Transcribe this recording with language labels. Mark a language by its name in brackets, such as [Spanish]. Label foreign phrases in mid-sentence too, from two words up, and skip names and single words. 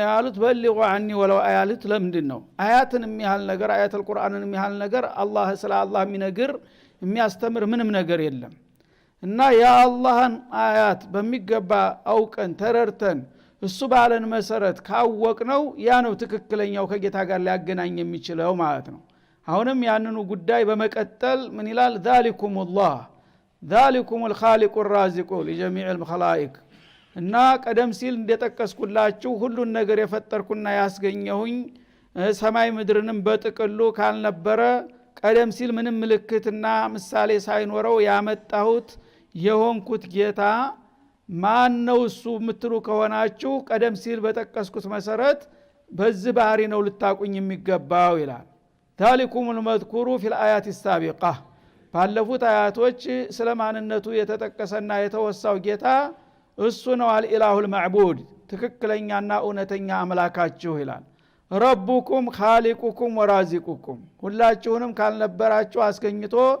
[Amharic] ያሉት በልጉ عني ወለው አያለት ለምንድነው አያትን የሚያህል ነገር አያተል ቁርአንን የሚያህል ነገር አላህ ስለ አላህ የሚነግር የሚያስተምር ምንም ነገር የለም እና የአላህን አያት በሚገባ አውቀን ተረርተን እሱ ባለን መሰረት ካወቅነው ያ ነው ትክክለኛው ከጌታ ጋር ሊያገናኝ የሚችለው ማለት ነው አሁንም ያንኑ ጉዳይ በመቀጠል ምን ይላል [Arabic] ذلكم الخالق الرازق لجميع الخلائق [Amharic] እና ቀደም ሲል እንደጠቀስኩላችሁ ሁሉን ነገር የፈጠርኩና ያስገኘሁኝ ሰማይ ምድርንም በጥቅሉ ካልነበረ ቀደም ሲል ምንም ምልክትና ምሳሌ ሳይኖረው ያመጣሁት የሆንኩት ጌታ ማን ነው እሱ ምትሉ ከሆናችሁ ቀደም ሲል በጠቀስኩት መሰረት በዚህ ባህሪ ነው ልታቁኝ የሚገባው ይላል [Arabic] ذلكم المذكور في الآيات السابقة [Amharic] ባለፉት አያቶች ስለማንነቱ የተጠቀሰና የተወሳው ጌታ እሱ ነው [Arabic] الإله المعبود [Amharic] ትክክለኛና እውነተኛ አምላካችሁ ይላል [Arabic] ربكم خالقكم ورازقكم [Amharic] ሁላችሁንም ካልነበራችሁ አስገኝቶ